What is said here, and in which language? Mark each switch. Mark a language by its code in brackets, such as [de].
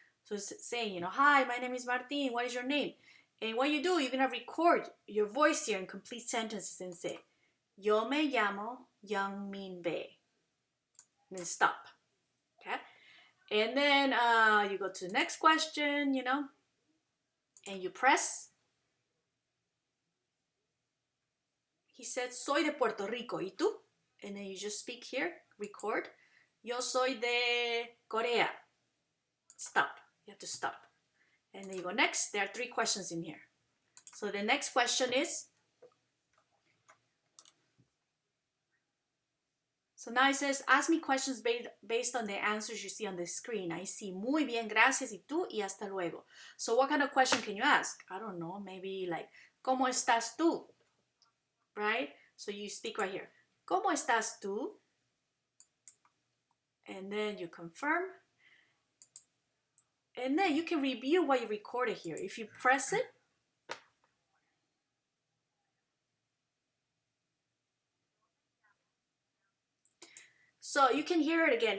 [en] So it's saying, hi, my name is Martín, what is your name? And what you do, you're going to record your voice here in complete sentences and say, [es] yo me llamo [en] Young Min Bae. And then stop, okay? And then you go to the next question, and you press. He said, [es] soy de Puerto Rico, ¿y tú? [en] And then you just speak here, record. [es] Yo soy de Corea. [en] Stop. You have to stop. And then you go next. There are 3 questions in here. So the next question is, so now it says, ask me questions based on the answers you see on the screen. I see. [es] Muy bien, gracias, y tú, y hasta luego. [en] So what kind of question can you ask? I don't know, maybe like, [es] ¿cómo estás tú? [en] Right? So you speak right here. [es] ¿Cómo estás tú? [en] And then you confirm. And then you can review what you recorded here. If you press it, so you can hear it again.